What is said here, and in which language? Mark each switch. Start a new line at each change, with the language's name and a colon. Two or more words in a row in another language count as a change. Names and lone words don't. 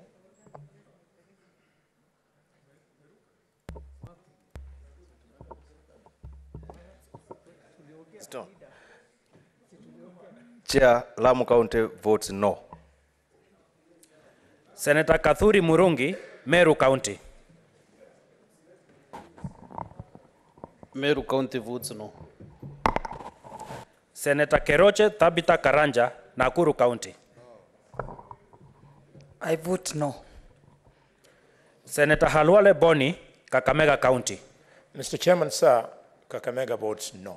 English: Stop. Chair, Lamu County votes no. Senator Kathuri Murungi, Meru County. Meru County votes no. Senator Keroche Tabitha Karanja, Nakuru County. I vote no. Senator Halwale Boni, Kakamega County. Mr. Chairman, sir, Kakamega votes no.